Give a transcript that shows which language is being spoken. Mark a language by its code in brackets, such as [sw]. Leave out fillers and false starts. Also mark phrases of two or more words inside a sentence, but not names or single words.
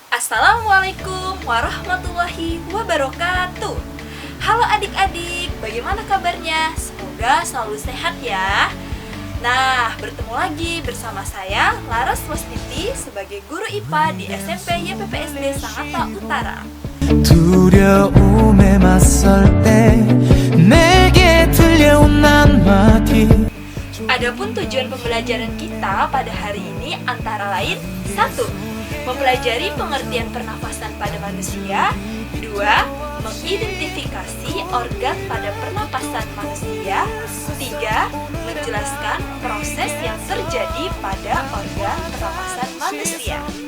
[ar] السلام عليكم ورحمة الله وبركاته. [id] Halo adik-adik, bagaimana kabarnya? Semoga selalu sehat ya. Nah, bertemu lagi bersama saya Laras Wastiti sebagai guru IPA di SMP YPPSD Sangatta Utara. [ko] 두려움에 맞설 때 내게 들려온 한마디. [id] Adapun tujuan pembelajaran kita pada hari ini antara lain 1. Mempelajari pengertian pernafasan pada manusia. 2. Mengidentifikasi organ pada pernapasan manusia. 3. Menjelaskan proses yang terjadi pada organ pernapasan manusia.